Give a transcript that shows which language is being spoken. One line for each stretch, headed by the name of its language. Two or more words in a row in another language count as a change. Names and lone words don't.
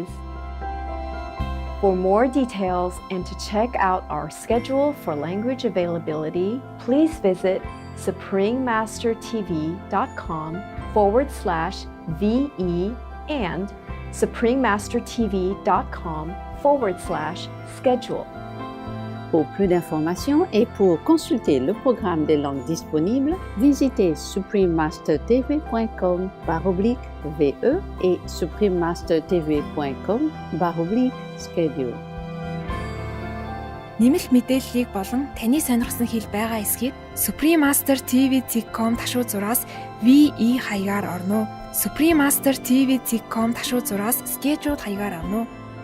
English: For more details and to check out our schedule for language availability, please visit suprememastertv.com/VE and suprememastertv.com/schedule.
French: Pour plus d'informations et pour consulter le programme des langues disponibles, visitez suprememastertv.com/VE et suprememastertv.com/schedule.
Mongolian: Нэмэлт мэдээллийг болон таны сонирхсан хэл байгаа эсхийг suprememastertv.com ташуу зураас VE хаягаар орно уу? suprememastertv.com ташуу зураас schedule хаягаар орно уу?